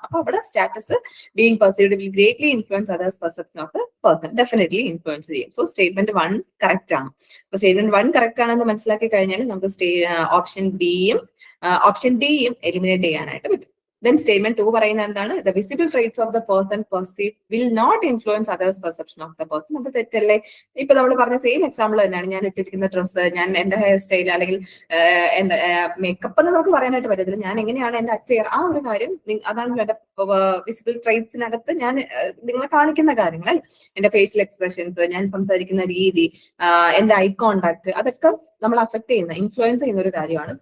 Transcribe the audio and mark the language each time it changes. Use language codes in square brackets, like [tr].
[en] അപ്പൊ അവിടെ status being perceived will greatly influence others perception of the person. [ml] Definitely influence ചെയ്യും. So statement 1 correct ആണ്. അപ്പൊ statement 1 correct ആണെന്ന് മനസ്സിലാക്കി കഴിഞ്ഞാൽ നമുക്ക് ഓപ്ഷൻ ഡിയും ഓപ്ഷൻ ഡിയും എലിമിനേറ്റ് ചെയ്യാനായിട്ട് പറ്റും. [en] Then statement 2 [ml] പറയുന്നത് എന്താണ്? [en] The visible traits of the person perceived will not influence others' perception of the person. [ml] അപ്പൊ തെറ്റല്ലേ? ഇപ്പൊ നമ്മൾ പറഞ്ഞ സെയിം എക്സാമ്പിൾ തന്നെയാണ്. ഞാൻ ഇട്ടിരിക്കുന്ന ഡ്രസ്സ്, ഞാൻ എന്റെ ഹെയർ സ്റ്റൈൽ, അല്ലെങ്കിൽ എന്റെ മേക്കപ്പ് എന്ന് നമുക്ക് പറയാനായിട്ട് പറ്റത്തില്ല. ഞാൻ എങ്ങനെയാണ് എന്റെ അറ്റയർ, ആ ഒരു കാര്യം അതാണ് എന്റെ വിസിബിൾ ട്രേറ്റ്സിനകത്ത് ഞാൻ നിങ്ങളെ കാണിക്കുന്ന കാര്യങ്ങൾ. എന്റെ ഫേഷ്യൽ എക്സ്പ്രഷൻസ്, ഞാൻ സംസാരിക്കുന്ന രീതി, എന്റെ ഐ കോണ്ടാക്ട്, അതൊക്കെ നമ്മൾ അഫക്ട് ചെയ്യുന്ന, ഇൻഫ്ലുവൻസ് ചെയ്യുന്ന ഒരു കാര്യമാണ്.